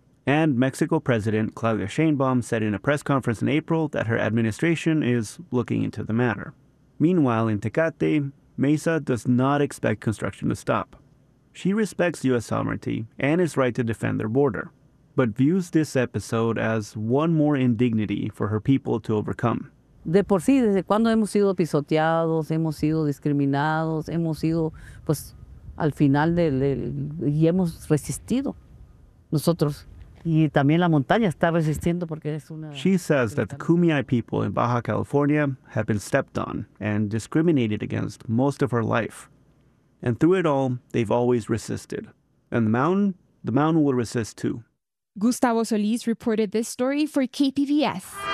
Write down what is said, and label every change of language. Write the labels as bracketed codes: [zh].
[en] And Mexico President Claudia Sheinbaum said in a press conference in April that her administration is looking into the matter. Meanwhile, in Tecate, Mesa does not expect construction to stop. She respects U.S. sovereignty and its right to defend their border, but views this episode as one more indignity for her people to overcome. [es] De por sí, desde cuando hemos sido pisoteados, hemos sido discriminados, hemos sido, pues, al final y hemos resistido nosotros. Y también la montaña está resistiendo porque es una... [en] She says that the Kumeyaay people in Baja California have been stepped on and discriminated against most of her life. And through it all, they've always resisted. And the mountain will resist too. Gustavo Solis reported this story for KPBS.